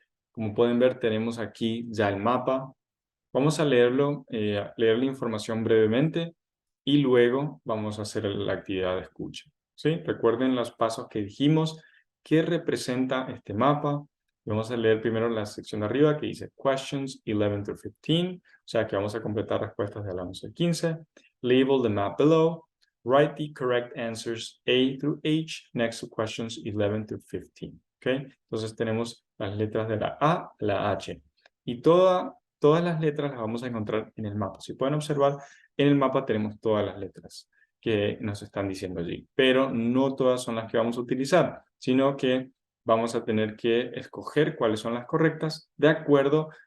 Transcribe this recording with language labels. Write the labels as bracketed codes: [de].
[es] Como pueden ver, tenemos aquí ya el mapa. Vamos a leerlo, leer la información brevemente y luego vamos a hacer la actividad de escucha. ¿Sí? Recuerden los pasos que dijimos. ¿Qué representa este mapa? Vamos a leer primero la sección de arriba que dice [en] Questions 11 through 15. [es] O sea que vamos a completar respuestas de la 11 al 15. [en] Label the map below. Write the correct answers A through H next to questions 11 through 15. ¿Okay? [es] Entonces tenemos las letras de la A a la H. Y todas las letras las vamos a encontrar en el mapa. Si pueden observar, en el mapa tenemos todas las letras que nos están diciendo allí. Pero no todas son las que vamos a utilizar, sino que vamos a tener que escoger cuáles son las correctas de acuerdo